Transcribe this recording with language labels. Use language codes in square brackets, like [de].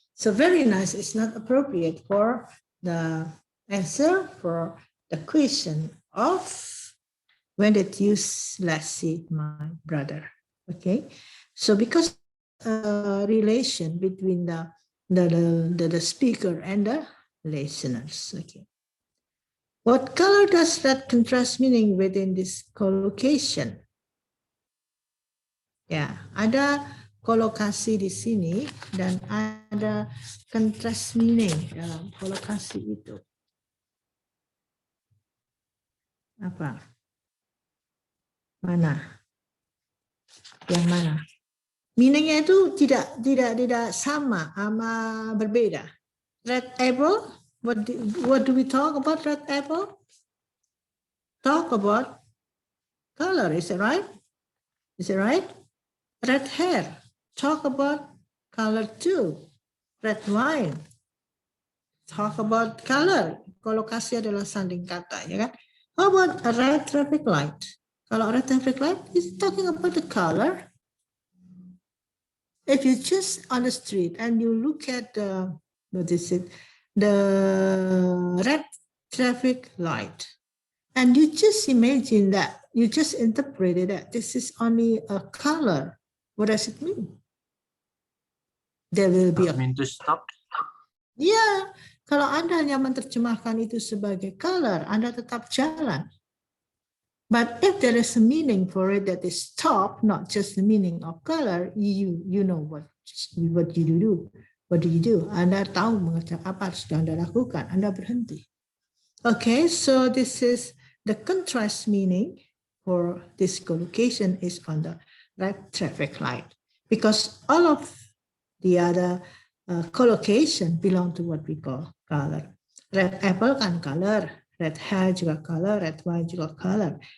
[en] So very nice is not appropriate for the answer for the question of when did you last see my brother? Okay, so because relation between the speaker and the listeners. Okay, what color does that contrast meaning within this collocation? [id] Ya, ada kolokasi di sini dan ada contrast meaning dalam kolokasi itu. Apa? Mana? Yang mana? Meaningnya itu tidak sama berbeda. [en] Red apple, what do we talk about red apple? Talk about color, is it right? Is it right? Red hair, talk about color too. Red wine, talk about color. [id] Kolokasi adalah sanding kata, ya kan? [en] How about a red traffic light? Kalau red traffic light is talking about the color. If you just on the street and you look at the red traffic light, and you just imagine that, you just interpreted that this is only a color. What does it mean? There will be a mean to stop. [id] Ya, kalau Anda hanya menerjemahkan itu sebagai color, Anda tetap jalan. [en] But if there is a meaning for it that is stop, not just the meaning of color, you know what you do. What do you do? [id] Anda tahu mengerjakan apa harus Anda lakukan. Anda berhenti. [en] Okay, so this is the contrast meaning for this collocation is on the red traffic light, because all of the other collocation belong to what we call color. Red apple kan color, red hair juga color, red wine juga color.